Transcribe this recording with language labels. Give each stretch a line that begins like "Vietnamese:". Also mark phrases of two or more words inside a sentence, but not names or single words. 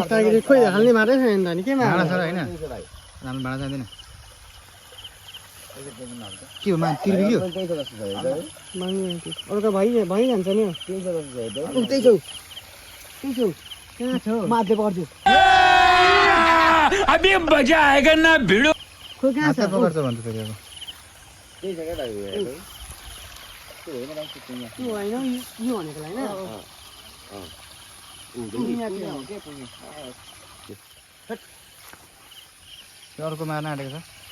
English: first target
Nepali: खोइ हाल्ने मारै छैन त नि के भाँडा मार्छ छ र होइन? राम्रो भाँडा चाहिँदैन। के हो मा तीर बिग्यो? अर्को भइजान्छ नि उतै छौ कहाँ छ माथि पर्छु
Hindi: अभी मजा आएगा ना भिड़ो।
Nepali: खोइ कहाँ छ हातमा पकड्छ भन्छ फेरि अब। यो होइन यो भनेको होइन त्यो अर्को मार्न आँटेको छ।